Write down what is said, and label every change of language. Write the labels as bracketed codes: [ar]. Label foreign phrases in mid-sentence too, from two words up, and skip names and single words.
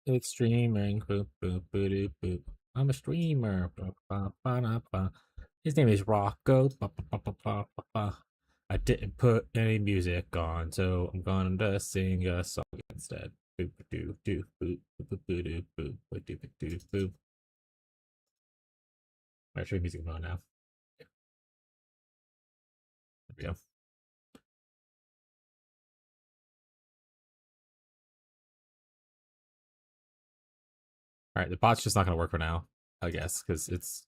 [en] It's streaming. Boop, boop, boop, boop, boop. I'm a streamer. Ba, ba, ba, da, ba. His name is Rocco. Ba, ba, ba, ba, ba, ba, ba. I didn't put any music on, so I'm gonna sing a song instead. Boop, doo, doo, boop, boop, boop, doo, boop, boop, doo, doo, boop. Alright, show music on now. There we go. Alright, the bot's just not gonna work for now, I guess, because it's.